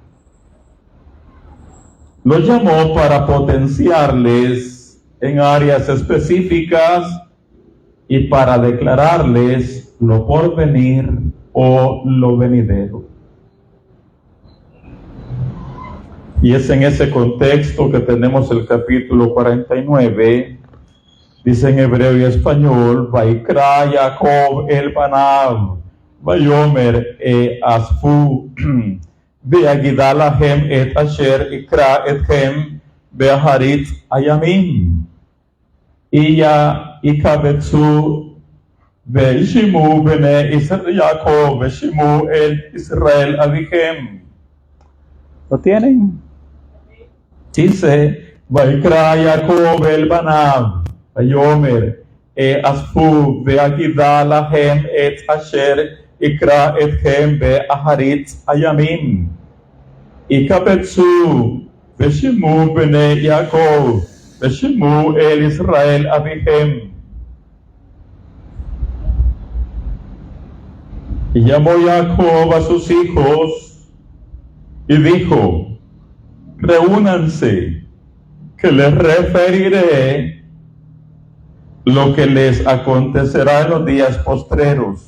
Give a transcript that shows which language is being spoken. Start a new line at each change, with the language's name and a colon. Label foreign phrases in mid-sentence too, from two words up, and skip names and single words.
Spanish: Los llamó para potenciarles en áreas específicas y para declararles lo por venir o lo venidero. Y es en ese contexto que tenemos el capítulo 49, dice en hebreo y español,
Hebrew: ויקרא יעקב אל בניו, ויאמר האספו ואגידה לכם את אשר יקרא אתכם באחרית הימים. איה הקבצו ושמעו בני ישראל יעקב ושמעו אל ישראל אביכם.
Spanish: ¿Lo tienen? Dice,
Hebrew: ויקרא יעקב אל בניו, ויאמר האספו ואגידה לכם את אשר יקרא אתכם באחרית הימים. הקבצו ושמעו בני יעקב ושמעו אל ישראל אביכם.
Spanish: Y llamó Jacob a sus hijos y dijo, reúnanse, que les referiré lo que les acontecerá en los días postreros.